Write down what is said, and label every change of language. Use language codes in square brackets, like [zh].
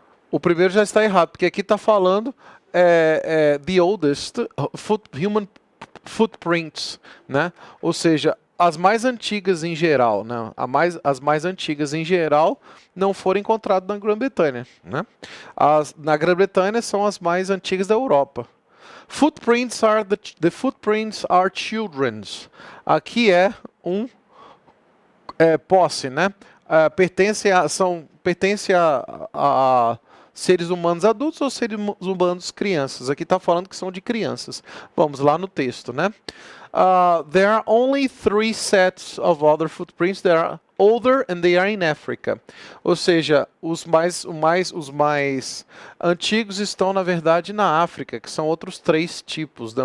[pt] O primeiro já está errado, porque aqui está falando [en] the oldest human footprints, [pt] né? Ou seja, as mais antigas em geral, né? As mais antigas em geral não foram encontradas na Grã-Bretanha, né? Na Grã-Bretanha são as mais antigas da Europa. [en] Footprints are the footprints are children's. [pt] Aqui é posse, né? Pertence a seres humanos adultos ou seres humanos crianças. Aqui está falando que são de crianças. Vamos lá no texto, né? [en] There are only 3 sets of other footprints that are older and they are in Africa. [pt] Ou seja, os mais antigos estão, na verdade, na África, que são outros 3 tipos, né?